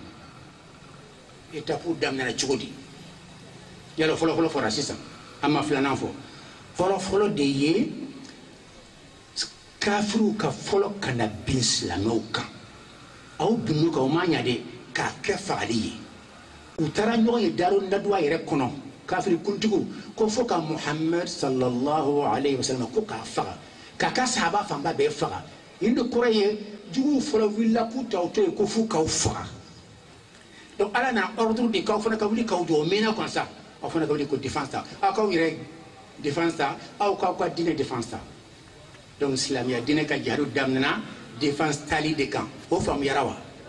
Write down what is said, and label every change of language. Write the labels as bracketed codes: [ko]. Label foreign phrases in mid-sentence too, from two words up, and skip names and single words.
[bm] daminɛna cogo di yala fɔlɔfɔlɔ fɔra sisan an ma filanan fɔ fɔlɔfɔlɔ de ye kafiru ka fɔlɔ ka na bin silamɛw kan aw binnu kan o ma ɲa de k'a kɛ fagali ye u taara ɲɔgɔn ye daro naduwa yɛrɛ kɔnɔ kafiri kuntigiw ko fo ka muhammed [ar] صلى الله عليه وسلم [bm] ko k'a faga k'a ka sahaba fanba bɛɛ faga nin de kɔrɔ ye juguw fɔlɔ wulila k'u ta o to yen ko f'u k'aw faga donc ala nana ordre de k'aw fana ka wuli k'aw jɔ o mɛnna kɔn sa aw fana ka wuli ko défense ta aw k'aw yɛrɛ défense ta aw k'aw ka diinɛ défense ta donc silamɛya diinɛ ka jihadu daminɛna défense tali de kan o faamuyara wa